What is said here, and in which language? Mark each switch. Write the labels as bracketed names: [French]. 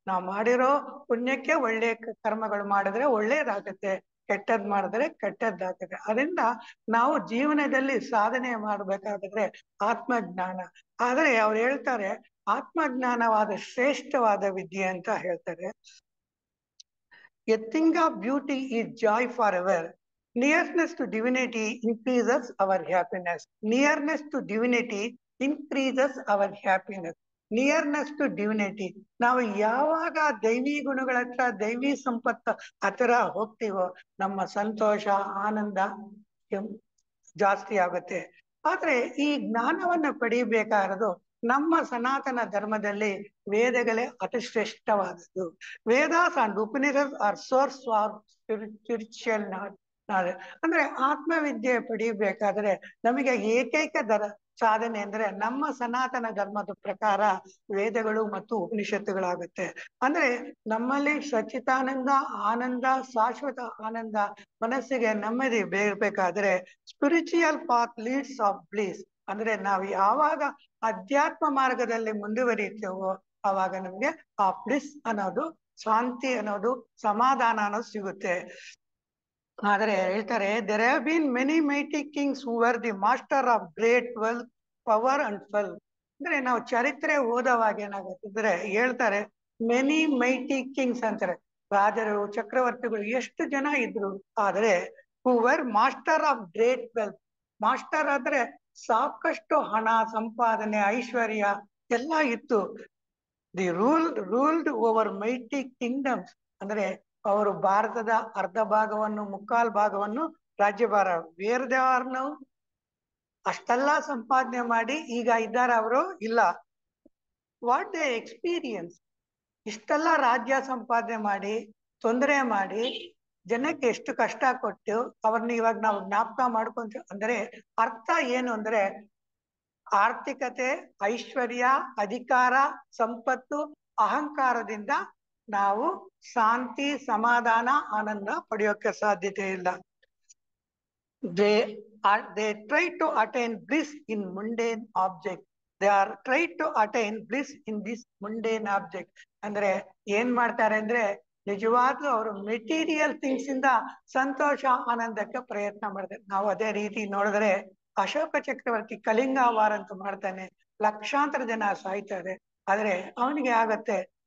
[Kannada] ನಾವು ಮಾಡಿರೋ ಪುಣ್ಯಕ್ಕೆ ಒಳ್ಳೆ ಕರ್ಮಗಳು ಮಾಡಿದ್ರೆ ಒಳ್ಳೇದಾಗುತ್ತೆ, ಕೆಟ್ಟದ್ ಮಾಡಿದ್ರೆ ಕೆಟ್ಟದ್ದಾಗುತ್ತೆ. ಅದರಿಂದ ನಾವು ಜೀವನದಲ್ಲಿ ಸಾಧನೆ ಮಾಡ್ಬೇಕಾದ್ರೆ ಆತ್ಮಜ್ಞಾನ. ಆದ್ರೆ ಅವ್ರು ಹೇಳ್ತಾರೆ ಆತ್ಮಜ್ಞಾನವಾದ ಶ್ರೇಷ್ಠವಾದ ವಿದ್ಯೆ ಅಂತ ಹೇಳ್ತಾರೆ. [English] A thing of beauty is joy forever. Nearness to divinity increases our happiness. Nearness to divinity increases our happiness. Nearness to divinity. [Kannada] ನಾವು ಯಾವಾಗ ದೈವಿ ಗುಣಗಳ ಹತ್ರ, ದೈವಿ ಸಂಪತ್ತು ಹತ್ರ ಹೋಗ್ತೀವೋ ನಮ್ಮ ಸಂತೋಷ, ಆನಂದ ಜಾಸ್ತಿ ಆಗುತ್ತೆ. ಆದ್ರೆ ಈ ಜ್ಞಾನವನ್ನ ಪಡಿಬೇಕಾರದು ನಮ್ಮ ಸನಾತನ ಧರ್ಮದಲ್ಲಿ ವೇದಗಳೇ ಅತಿ ಶ್ರೇಷ್ಠವಾದದ್ದು. [English] Vedas and Upanishad are source for spiritual knowledge. [Kannada] ಅಂದ್ರೆ ಆತ್ಮವಿದ್ಯೆ ಪಡಿಬೇಕಾದ್ರೆ ನಮಗೆ ಏಕೈಕ ಸಾಧನೆ ಅಂದ್ರೆ ನಮ್ಮ ಸನಾತನ ಧರ್ಮದ ಪ್ರಕಾರ ವೇದಗಳು ಮತ್ತು ಉಪನಿಷತ್ತುಗಳಾಗುತ್ತೆ. ಅಂದ್ರೆ ನಮ್ಮಲ್ಲಿ ಸಚ್ಚಿತಾನಂದ, ಆನಂದ, ಶಾಶ್ವತ ಆನಂದ, ಮನಸ್ಸಿಗೆ ನೆಮ್ಮದಿ ಬೇಕಬೇಕಾದ್ರೆ [English] Spiritual path leads of bliss. [Kannada] ಅಂದ್ರೆ ನಾವು ಯಾವಾಗ ಅಧ್ಯಾತ್ಮ ಮಾರ್ಗದಲ್ಲಿ ಮುಂದುವರಿತೇವೋ ಆವಾಗ ನಮ್ಗೆ ಆ ಬ್ಲಿಸ್ ಅನ್ನೋದು, ಶಾಂತಿ ಅನ್ನೋದು, ಸಮಾಧಾನ ಅನ್ನೋದು ಸಿಗುತ್ತೆ. ಆದ್ರೆ ಹೇಳ್ತಾರೆ [English] there have been many mighty kings who were the master of great wealth, power and wealth. [Kannada] ಅಂದ್ರೆ ನಾವು ಚರಿತ್ರೆ ಓದವಾಗ ಏನಾಗುತ್ತಿದ್ರೆ ಹೇಳ್ತಾರೆ [English] many mighty kings [Kannada] ಅಂತಾರೆ. ರಾಜರು, ಚಕ್ರವರ್ತಿಗಳು ಎಷ್ಟು ಜನ ಇದ್ರು. ಆದ್ರೆ [English] Who were master of great wealth. [Kannada] Master ಆದ್ರೆ ಸಾಕಷ್ಟು ಹಣ, ಸಂಪಾದನೆ, ಐಶ್ವರ್ಯ ಎಲ್ಲ ಇತ್ತು. [English] They ruled over mighty kingdoms. [Kannada] ಅಂದ್ರೆ ಅವರು ಭಾರತದ ಅರ್ಧ ಭಾಗವನ್ನು, ಮುಕ್ಕಾಲ್ ಭಾಗವನ್ನು ರಾಜ್ಯಭಾರ. [English] Where they are now? [Kannada] ಅಷ್ಟೆಲ್ಲ ಸಂಪಾದನೆ ಮಾಡಿ ಈಗ ಇದ್ದಾರ ಅವರು? ಇಲ್ಲ. [English] What they experience? [Kannada] ಇಷ್ಟೆಲ್ಲ ರಾಜ್ಯ ಸಂಪಾದನೆ ಮಾಡಿ, ತೊಂದರೆ ಮಾಡಿ, ಜನಕ್ಕೆ ಎಷ್ಟು ಕಷ್ಟ ಕೊಟ್ಟು ಅವ್ರನ್ನ ಇವಾಗ ನಾವು ಜ್ಞಾಪಕ ಮಾಡ್ಕೊಂತೀವಿ. ಅಂದ್ರೆ ಅರ್ಥ ಏನು ಅಂದ್ರೆ ಆರ್ಥಿಕತೆ, ಐಶ್ವರ್ಯ, ಅಧಿಕಾರ, ಸಂಪತ್ತು, ಅಹಂಕಾರದಿಂದ ನಾವು ಶಾಂತಿ, ಸಮಾಧಾನ, ಆನಂದ ಪಡೆಯೋಕೆ ಸಾಧ್ಯತೆ ಇಲ್ಲ. [English] they try to attain bliss in mundane object. They are try to attain bliss in this mundane object. [Kannada] ಅಂದ್ರೆ ಏನ್ ಮಾಡ್ತಾರೆ ಅಂದ್ರೆ ನಿಜವಾಗ್ಲೂ ಅವರು ಮೆಟೀರಿಯಲ್ ಥಿಂಗ್ಸ್ ಇಂದ ಸಂತೋಷ, ಆನಂದಕ್ಕೆ ಪ್ರಯತ್ನ ಮಾಡ್ತಾರೆ. ನಾವು ಅದೇ ರೀತಿ ನೋಡಿದ್ರೆ ಅಶೋಕ ಚಕ್ರವರ್ತಿ ಕಲಿಂಗ ವಾರ್ ಅಂತ ಮಾಡ್ತಾನೆ, ಲಕ್ಷಾಂತರ ಜನ ಸಾಯ್ತಾರೆ. ಆದ್ರೆ ಅವನಿಗೆ ಆಗತ್ತೆ